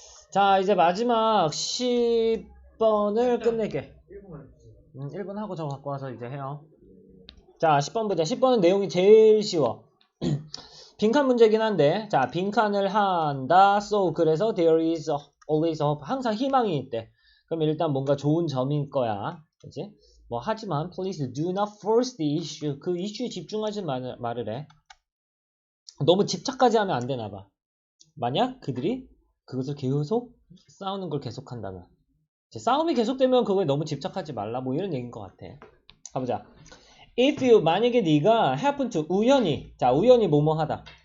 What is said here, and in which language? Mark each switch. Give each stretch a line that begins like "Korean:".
Korean: 자 이제 마지막 10번을 끝낼게. 1분 하고 저 갖고 와서 이제 해요. 자 10번 보자. 10번은 내용이 제일 쉬워. 빈칸 문제긴 한데, 자 빈칸을 한다.
English: So
Korean: 그래서
English: there is always hope.
Korean: 항상 희망이 있대. 그럼 일단 뭔가 좋은 점인 거야. 그치? 뭐 하지만
English: please do not force the issue.
Korean: 그 이슈에 집중하지 말을 해. 너무 집착까지 하면 안 되나 봐. 만약 그들이 그것을 계속 싸우는 걸 계속한다면, 싸움이 계속되면 그거에 너무 집착하지 말라. 뭐 이런 얘기인 것 같아. 가보자.
English: If you
Korean: 만약에 네가
English: happen to
Korean: 우연히 뭐뭐 하다.